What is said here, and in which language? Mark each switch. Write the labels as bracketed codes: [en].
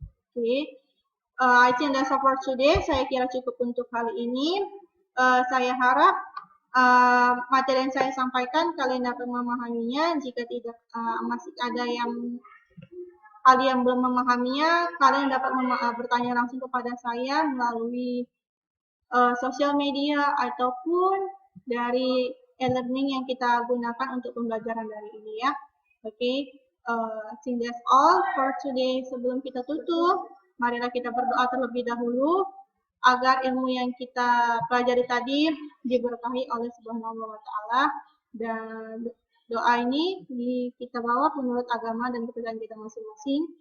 [en] Oke, I think that's all for today. [id] Saya kira cukup untuk kali ini. Saya harap materi yang saya sampaikan kalian dapat memahaminya. Jika tidak masih ada yang kalian belum memahaminya, kalian dapat bertanya langsung kepada saya melalui sosial media ataupun dari e-learning yang kita gunakan untuk pembelajaran dari ini ya. [en] Oke, I think that's all for today. [id] Sebelum kita tutup, marilah kita berdoa terlebih dahulu agar ilmu yang kita pelajari tadi diberkahi oleh Subhanahu wa Ta'ala, dan doa ini kita bawa menurut agama dan kepercayaan kita masing-masing.